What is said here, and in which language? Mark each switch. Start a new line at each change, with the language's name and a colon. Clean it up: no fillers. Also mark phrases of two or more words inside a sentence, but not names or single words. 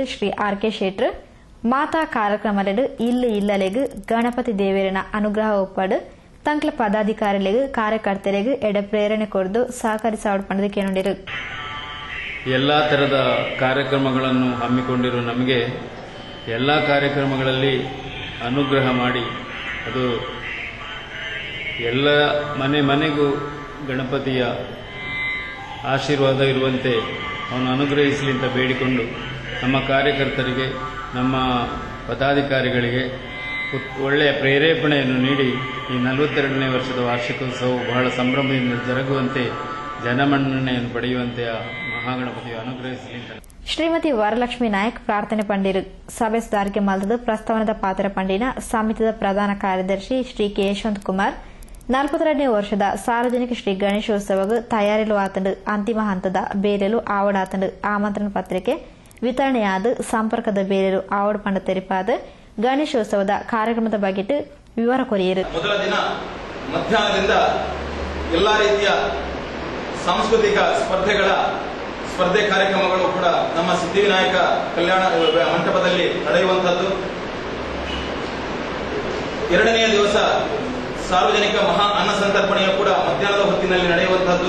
Tulu: ಶ್ರೀ RK ಶೆಟ್ರ್ ಮಾತಾ ಕಾರ್ಯಕ್ರಮಲೆಡು ಇಲ್ಲಲೆಗು ಗಣಪತಿ ದೇವೇರನ ಅನುಗ್ರಹ ಒಪ್ಪಡು ತಂಕ್ಲ ಪದಾಧಿಕಾರಿಲೆಗು ಕಾರ್ಯಕರ್ತರಿಗೂ ಎಡೆ ಪ್ರೇರಣೆ ಕೊಡ್ದು ಸಹಕರಿಸಾವಡು ಪಣದು ಕೇಳಿರು.
Kannada: ಎಲ್ಲ ತರದ ಕಾರ್ಯಕ್ರಮಗಳನ್ನು ಹಮ್ಮಿಕೊಂಡಿರುವ ನಮಗೆ ಎಲ್ಲ ಕಾರ್ಯಕ್ರಮಗಳಲ್ಲಿ ಅನುಗ್ರಹ ಮಾಡಿ ಅದು ಎಲ್ಲ ಮನೆಗೂ ಗಣಪತಿಯ ಆಶೀರ್ವಾದ ಇರುವಂತೆ ಅವನು ಅನುಗ್ರಹಿಸಲಿ ಅಂತ ಬೇಡಿಕೊಂಡು ನಮ್ಮ ಕಾರ್ಯಕರ್ತರಿಗೆ ನಮ್ಮ ಪದಾಧಿಕಾರಿಗಳಿಗೆ ಒಳ್ಳೆಯ ಪ್ರೇರೇಪಣೆಯನ್ನು ನೀಡಿ ಈ 42ನೇ ವರ್ಷದ ವಾರ್ಷಿಕೋತ್ಸವವು ಬಹಳ ಸಂಭ್ರಮದಿಂದ ಜರುಗುವಂತೆ ಜನಮನ್ನಣೆಯನ್ನು ಪಡೆಯುವಂತೆ ಮಹಾಗಣಪತಿಯು ಅನುಗ್ರಹಿಸಲಿ.
Tulu: ಶ್ರೀಮತಿ ವರಲಕ್ಷ್ಮಿ ನಾಯಕ್ ಪ್ರಾರ್ಥನೆ ಪಂಡಿರು ಸಭೆ ಸುಧಾರಿಕೆ ಮಲ್ತದ ಪ್ರಸ್ತಾವನದ ಪಾತ್ರ ಪಂಡಿನ ಸಮಿತಿಯ ಪ್ರಧಾನ ಕಾರ್ಯದರ್ಶಿ ಶ್ರೀ ಕೆ ಯಶವಂತ್ ಕುಮಾರ್ 42ನೇ ವರ್ಷದ ಸಾರ್ವಜನಿಕ ಶ್ರೀ ಗಣೇಶೋತ್ಸವಕ್ಕೆ ತಯಾರಿಲು ಆತಂಡು ಅಂತಿಮ ಹಂತದ ಬೇರೆಲು ಆವಡಾತಂಡು ಆಮಂತ್ರಣ ಪತ್ರಿಕೆ ವಿತರಣೆಯಾದ ಸಂಪರ್ಕದ ಬೇರೆಲು ಆವಡ ಪಂಡ ತೆರಿಪಾದ ಗಣೇಶೋತ್ಸವದ ಕಾರ್ಯಕ್ರಮದ ಬಗ್ಗೆ ವಿವರ ಕೊರಿಯರು.
Kannada: ಮೊದಲ ದಿನ ಮಧ್ಯಾಹ್ನದಿಂದ ಎಲ್ಲಾ ರೀತಿಯ ಸಾಂಸ್ಕೃತಿಕ ಸ್ಪರ್ಧೆ ಕಾರ್ಯಕ್ರಮಗಳು ಕೂಡ ನಮ್ಮ ಸಿದ್ಧಿವಿನಾಯಕ ಕಲ್ಯಾಣ ಮಂಟಪದಲ್ಲಿ ನಡೆಯುವಂತದ್ದು. ಎರಡನೆಯ ದಿವಸ ಸಾರ್ವಜನಿಕ ಮಹಾ ಅನ್ನ ಸಂತರ್ಪಣೆಯು ಕೂಡ ಮಧ್ಯಾಹ್ನದ ಹೊತ್ತಿನಲ್ಲಿ ನಡೆಯುವಂತಹದ್ದು.